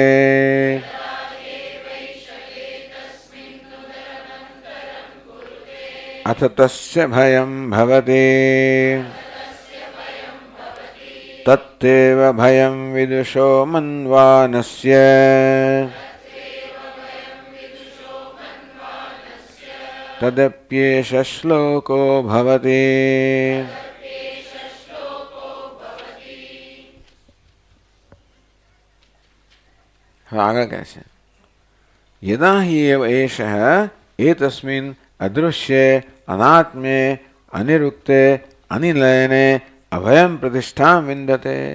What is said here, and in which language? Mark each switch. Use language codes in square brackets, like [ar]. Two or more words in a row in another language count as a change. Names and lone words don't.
[sa] अथ तस्य भयं भवति. तत्तेव भयं विदुषो मन्वानस्य. तदप्येष श्लोको भवति. [gu] આગળ કહે છે [sa] યદા હિ એવ એષઃ એતસ્મિન અદૃશ્ય અનાત્મ્યે અનિરુક્તે અનિલયને અભયમ પ્રતિષ્ઠાં વિંદતે.